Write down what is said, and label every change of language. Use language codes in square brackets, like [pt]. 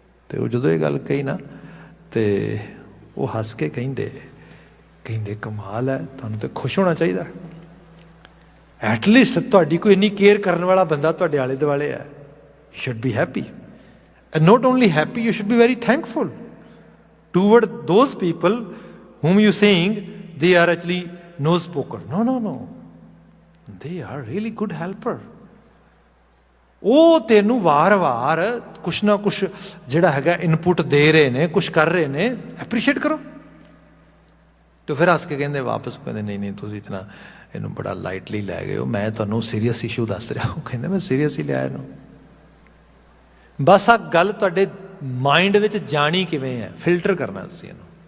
[pa] ਅਤੇ ਉਹ ਜਦੋਂ ਇਹ ਗੱਲ ਕਹੀ ਨਾ ਅਤੇ ਉਹ ਹੱਸ ਕੇ ਕਹਿੰਦੇ ਕਮਾਲ ਹੈ, ਤੁਹਾਨੂੰ ਤਾਂ ਖੁਸ਼ ਹੋਣਾ ਚਾਹੀਦਾ। [en] at least [pa] ਤੁਹਾਡੀ ਕੋਈ ਇੰਨੀ ਕੇਅਰ ਕਰਨ ਵਾਲਾ ਬੰਦਾ ਤੁਹਾਡੇ ਆਲੇ ਦੁਆਲੇ ਹੈ। [en] You should be happy, and not only happy, you should be very thankful toward those people whom you saying they are actually no spoker. No, they are really good helper. [pa] ਉਹ ਤੈਨੂੰ ਵਾਰ-ਵਾਰ ਕੁਛ ਨਾ ਕੁਛ ਜਿਹੜਾ ਹੈਗਾ ਇਨਪੁਟ ਦੇ ਰਹੇ ਨੇ, ਕੁਛ ਕਰ ਰਹੇ ਨੇ, ਐਪਰੀਸ਼ੀਏਟ ਕਰੋ। ਤੇ ਫਿਰ ਹੱਸ ਕੇ ਕਹਿੰਦੇ ਵਾਪਸ, ਕਹਿੰਦੇ ਨਹੀਂ ਤੁਸੀਂ ਇਤਨਾ ਇਹਨੂੰ ਬੜਾ ਲਾਈਟਲੀ ਲੈ ਗਏ ਹੋ, ਮੈਂ ਤੁਹਾਨੂੰ ਸੀਰੀਅਸ ਇਸ਼ੂ ਦੱਸ ਰਿਹਾ। ਉਹ ਕਹਿੰਦੇ ਮੈਂ ਸੀਰੀਅਸ ਹੀ ਲਿਆ ਇਹਨੂੰ। ਬਸ ਆ ਗੱਲ ਤੁਹਾਡੇ ਮਾਈਂਡ ਵਿੱਚ ਜਾਣੀ ਕਿਵੇਂ ਹੈ, ਫਿਲਟਰ ਕਰਨਾ ਤੁਸੀਂ ਇਹਨੂੰ।